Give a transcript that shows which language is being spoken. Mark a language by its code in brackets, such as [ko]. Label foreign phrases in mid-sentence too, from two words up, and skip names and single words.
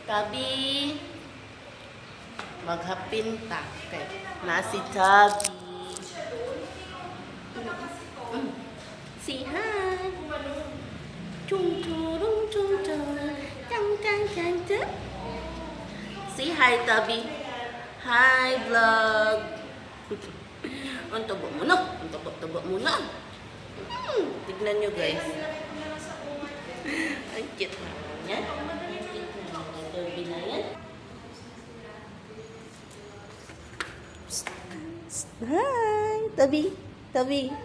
[tl] Tabi. Maghapinta. Okay. Na si Tabi. [en] Say hi. Chung chung chung chung. Chang chang chang chang. Say hi, Tabi. Hi, vlog. [tl] Ang taba mo na. Ang taba mo na. Tignan nyo, guys. Ang cute na yan. Ang cute na ang Tabi na yan. Hi, Tabi. Tabi.